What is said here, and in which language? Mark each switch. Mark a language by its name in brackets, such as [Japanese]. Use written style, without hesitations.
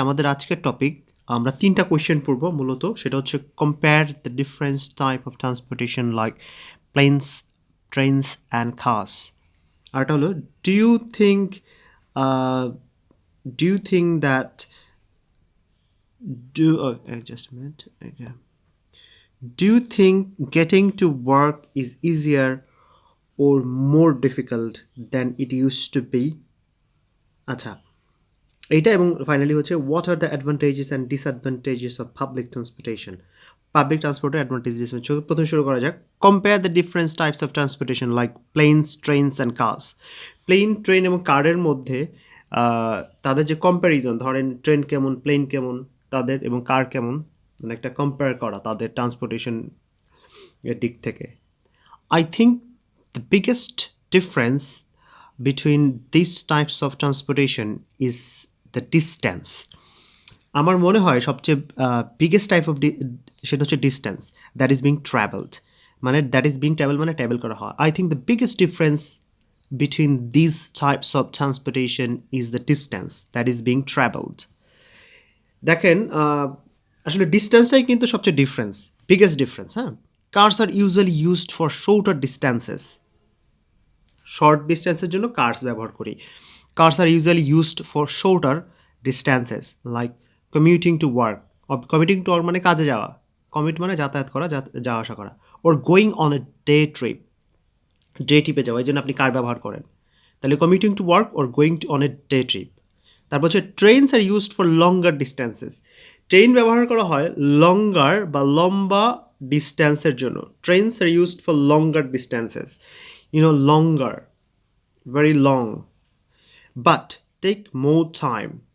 [Bangla] আমাদের আজকের টপিক আমরা ৩ টা কোয়েশ্চেন পড়ব মূলত। সেটা হচ্ছে [English] Compare the different type of transportation like planes, trains and cars. আরেকটা হলো do you think a do you think that do just a minute okay. Do you think getting to work is easier or more difficult than it used to be? [Bangla] আচ্ছা, এইটা এবং finally হচ্ছে [English] What are the advantages and disadvantages of public transportation. [Bangla] Public ট্রান্সপোর্টের advantages প্রথমে শুরু করা যাক। [English] Compare the different types of transportation like planes, trains and cars. [Bangla] Plane, train এবং কারের মধ্যে তাদের যে কম্প্যারিজন, ধরেন ট্রেন কেমন, প্লেন কেমন তাদের এবং কার কেমন, মানে একটা কম্পেয়ার করা তাদের ট্রান্সপোর্টেশন এর দিক থেকে। [English] I think the biggest difference between these types of transportation is the distance. [Bangla] আমার মনে হয় সবচেয়ে বিগেস্ট টাইপ অফ সেটা হচ্ছে distance [English] that is being travelled, [Bangla] মানে দ্যাট ইজ বিং ট্রাভেল মানে ট্রাভেল করা হয়। [English] I think the biggest difference between this types of transportation is the distance that is being travelled. [Bangla] দেখেন আসলে ডিস্টেন্সটাই কিন্তু সবচেয়ে ডিফারেন্স, বিগেস্ট ডিফারেন্স। [English] হ্যাঁ, cars are usually used for shorter distances. [Bangla] Short ডিস্টেন্সের জন্য curse ব্যবহার করি। [English] Cars are usually used for shorter distances like commuting to work. [Bangla] Commuting to work মানে কাজে যাওয়া, কমিউট মানে যাতায়াত করা, যাওয়া আসা করা। [English] or going on a day trip, [Bangla] day ট্রিপে যাওয়া, এই জন্য আপনি কার ব্যবহার করেন। [English] তাহলে commuting to work or going on a day trip. [Bangla] তারপর হচ্ছে [English] Trains are used for longer distances. [Bangla] Train ব্যবহার করা হয় লঙ্গার বা লম্বা ডিস্টেন্সের জন্য। [English] Trains are used for longer distances, longer, very long, but take more time.